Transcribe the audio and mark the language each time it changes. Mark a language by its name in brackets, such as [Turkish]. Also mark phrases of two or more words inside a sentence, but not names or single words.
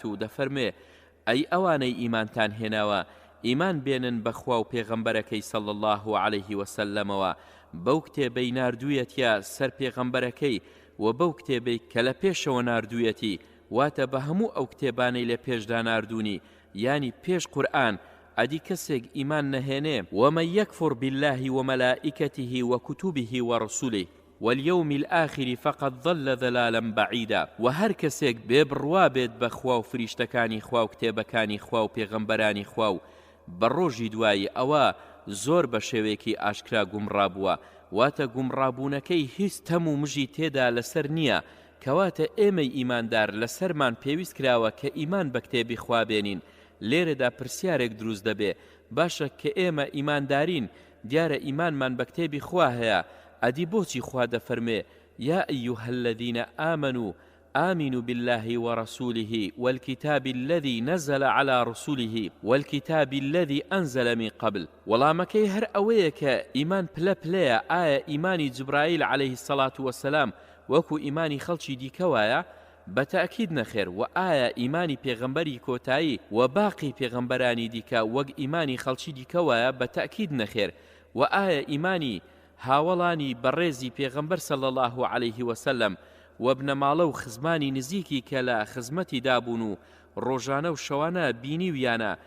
[Central Kurdish] و دەفەرمێ ئەی ئەوانەی ئیمانتان هێناوە ئیمان بێنن بەخوا و پێغەمبەرەکەی [Arabic] صلی الله عليه وسلمەوە [Central Kurdish] بەو کتێبەی ناردوویەتە سەر پێغەمبەرەکەی و بەو کتێبەی کە لە پێشەوە ناردوویەتی واتە بە هەموو ئەو کتێبانەی لە پێشدا ناردوونی ینی پێش قورئان ئەدی کەسێک ئیمان نەهێنێ [Arabic] ومن يكفر بالله وملائكته وكتبه ورسله واليوم الآخر فقد ضل ضلالا بعيدا [Central Kurdish] وهر کەسێک بێبڕوا بێت بە خوا و فریشتەکانی خوا و کتێبەکانی خوا و پێغەمبەرانی خوا و بە ڕۆژی دوایی ئەوە زۆر بە شێوەیەکی ئاشکرا گومڕابووە واتە گومڕابوونەکەی هیچ تەم و مژی تێدا لەسەر نییە کەواتە ئێمەی ئیماندار لەسەرمان پێویست کراوە کە ئیمان بە کتێبی خوا بێنین لێرەدا پرسیارێک دروست دەبێ باشە کە ئێمە ئیماندارین دیارە ئیمانمان بە کتێبی خوا هەیە ئەدی بۆچی خوا دەفەرمێ [Arabic] یا ئەیوهە الذین آمنوا آمنوا بالله ورسوله والكتاب الذي نزل على رسوله والكتاب الذي أنزل من قبل [Central Kurdish] وڵامەکەی هەر ئەوەیە کە ئیمان پلە ئایا ئیمانی جبرائیل [Arabic] عليه الصلاة والسلام [Central Kurdish] وەکو ئیمانی خەڵکی دیکەوایە بەتەئکید نەخێر و ئایا ئیمانی پێغەمبەری کۆتایی و باقی پێغەمبەرانی دیکە وەک ئیمانی خەڵکی دیکەوایە بەتەئکید نەخێر و ئایا ئیمانی هاوڵانی بەڕێزی پێغەمبەر [Arabic] صلی الله عليه وسلم [Central Kurdish] و بنەماڵە و خزمانی نزیکی کە لە خزمەتی دابوون و ڕۆژانە و شەوانە بینی ویانە